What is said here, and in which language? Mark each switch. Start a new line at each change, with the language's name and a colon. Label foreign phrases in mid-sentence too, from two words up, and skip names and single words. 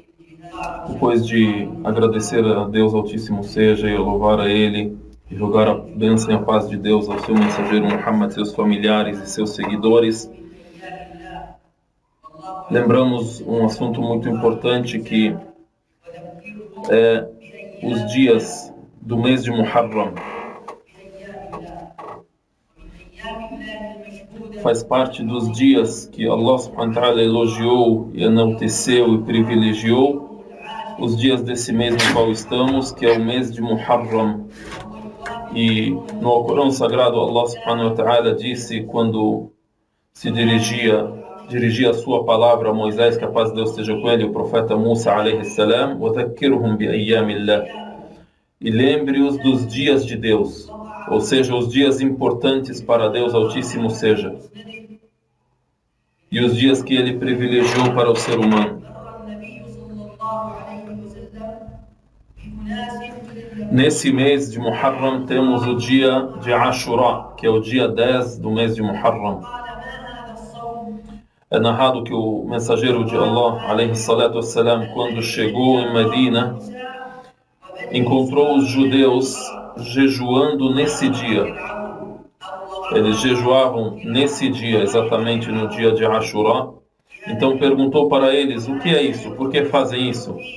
Portuguese: Depois de agradecer a Deus Altíssimo seja e louvar a Ele, e rogar a bênção e a paz de Deus ao seu mensageiro Muhammad, seus familiares e seus seguidores, lembramos um assunto muito importante que é os dias do mês de Muharram. Faz parte dos dias que
Arabic: الله سبحانه وتعالى
Portuguese: elogiou e enalteceu e privilegiou, os dias desse mês no qual estamos, que é o mês de Muharram. E no Alcorão Sagrado,
Arabic: الله سبحانه وتعالى
Portuguese: disse, quando se dirigia a sua palavra a Moisés, que a paz de Deus esteja com ele, o profeta Musa
Arabic: عليه السلام, وَذَكِّرْهُمْ بِأَيَّامِ اللَّهِ,
Portuguese: e lembre-os dos dias de Deus, ou seja, os dias importantes para Deus Altíssimo seja, e os dias que Ele privilegiou para o ser humano. Nesse mês de Muharram temos o dia de Ashura, que é o dia 10 do mês de Muharram. É narrado que o mensageiro de Allah,
Arabic: عليه الصلاة والسلام,
Portuguese: quando chegou em Medina, encontrou os judeus jejuando nesse dia. Eles jejuavam nesse dia, exatamente no dia de Ashura. Então perguntou para eles, o que é isso? Por que fazem isso?